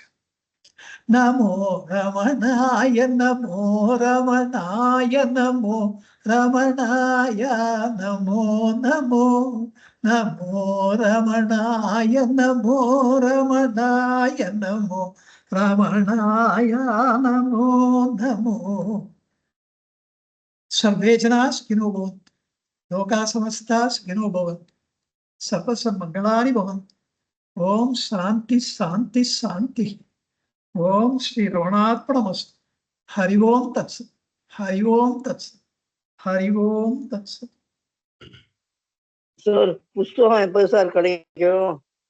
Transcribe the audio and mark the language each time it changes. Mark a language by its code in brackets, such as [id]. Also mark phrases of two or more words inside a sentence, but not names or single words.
[sa] नमो रमणाय नमो रमणाय नमो रमणाय नमो नमो नमो रमणाय नमो रमणाय नमो रमणाय नमो नमो. सर्वे जना सुखिनो भवन्तु, लोकाः समस्ताः सुखिनो भवन्तु, सर्वसन्मङ्गलानि भवन्तु. ओम शांति शांति शांति. ओम श्री रमणार्पणमस्तु. हरि ओम तत्सत्. हरि ओम् तत्सत्। हरि ओम् तत्सत्. [ta] சார் புஸ்தகம் எப்போ சார் கிடைக்கும்?